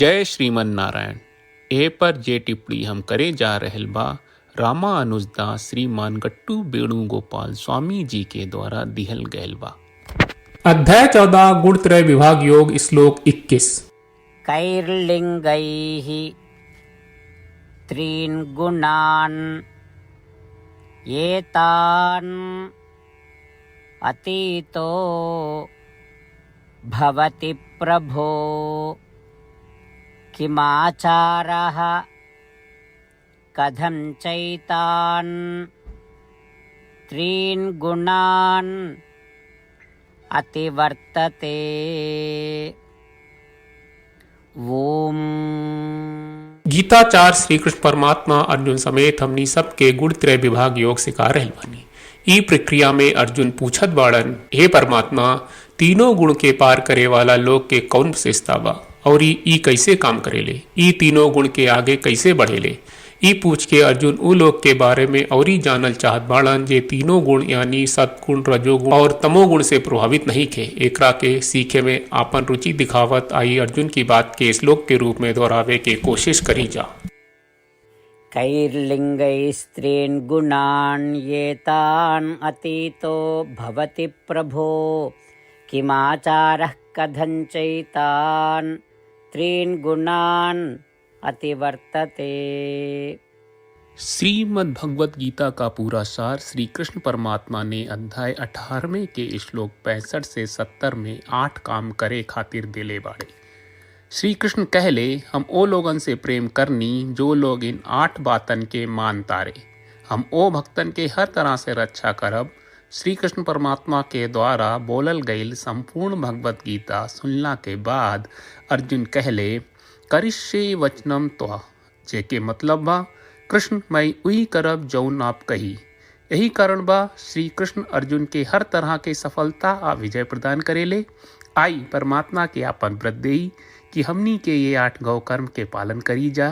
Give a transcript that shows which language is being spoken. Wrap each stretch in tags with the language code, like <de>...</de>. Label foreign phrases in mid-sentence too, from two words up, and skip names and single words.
<bho>जय श्रीमन नारायण। ए पर जे टिप्पणी हम करे जा रहल बा रामानुजदास श्रीमान गट्टू वेणुगोपाल स्वामी जी के द्वारा दिहल गयल बा। अध्याय 14 गुणत्रय विभाग योग श्लोक 21।</bho> <sa>कैर्लिङ्गैः त्रीन् गुणान् एतान् अतीतो भवति प्रभो किमाचारः कथं चैतान् त्रीन् गुणान् अतिवर्तते।</sa> <bho>ओम। गीताचार्य श्री कृष्ण परमात्मा अर्जुन समेत हमनी सबके गुणत्रय विभाग योग सिखा रहल बानी। ई प्रक्रिया में अर्जुन पूछत बाड़न, हे परमात्मा, तीनों गुण के पार करे वाला लोग के कौन विशेषता बा और ई कैसे काम करेले, ई तीनों गुण के आगे कैसे बढ़ेले। ई पूछ के अर्जुन उ लोग के बारे में औरी जानल चाहत बाड़न जे तीनों गुण यानी सत्गुण, रजोगुण और तमोगुण से प्रभावित नहीं थे। एकरा के सीखे में आपन रुचि दिखावत आई अर्जुन की बात के श्लोक के रूप में दोहरावे के कोशिश करी जा।</bho> <sa>कैर्लिङ्गैस्त्रीन् गुणान् एतान् अतीतो भवति प्रभो किमाचारः कथं चैतान् त्रीन् गुणान् अतिवर्तते।</sa> <bho>श्रीमद् भगवत गीता का पूरा सार श्री कृष्ण परमात्मा ने अध्याय 18वें के श्लोक 65 से 70 में 8 काम करे खातिर दिले बाड़े। श्री कृष्ण कहले, हम ओ लोगन से प्रेम करनी जो लोग इन 8 बातन के मान तारे। हम ओ भक्तन के हर तरह से रक्षा करब। श्री कृष्ण परमात्मा के द्वारा बोलल गईल संपूर्ण भगवत गीता सुनला के बाद अर्जुन कहले,</bho> <sa>करिष्ये वचनम त्वा,</sa> <bho>जेके मतलब बा कृष्ण मैं उही करब जौन आप कही। यही कारण बा श्री कृष्ण अर्जुन के हर तरह के सफलता आ विजय प्रदान करेले। आई परमात्मा के आपन व्रत देई कि हमनी के ये 8 गौ कर्म के पालन करी जा।</bho>